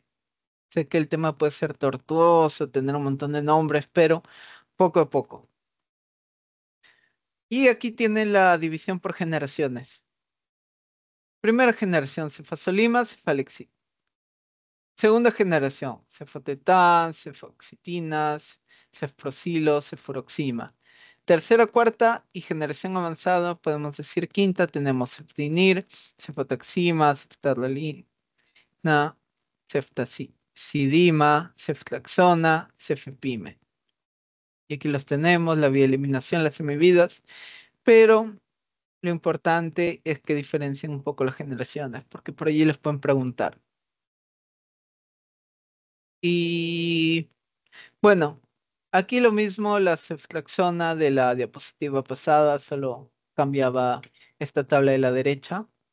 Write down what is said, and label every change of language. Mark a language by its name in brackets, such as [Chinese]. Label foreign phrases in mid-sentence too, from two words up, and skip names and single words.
[Spanish] Sé que el tema puede ser tortuoso, tener un montón de nombres, pero poco a poco. Y aquí tienen la división por generaciones. Primera generación, cefazolima, cefalexina. Segunda generación, cefotetán, cefoxitinas, cefprosilo, cefuroxima. Tercera, cuarta y generación avanzada, podemos decir quinta, tenemos ceftinir, cefotaxima, ceftarolina, ceftazidima, ceftriaxona, cefepime. Y aquí los tenemos, la vía de eliminación, las semividas, pero lo importante es que diferencien un poco las generaciones, porque por allí les pueden preguntar. Y bueno, aquí lo mismo, la ceftriaxona de la diapositiva pasada, solo cambiaba esta tabla de la derecha.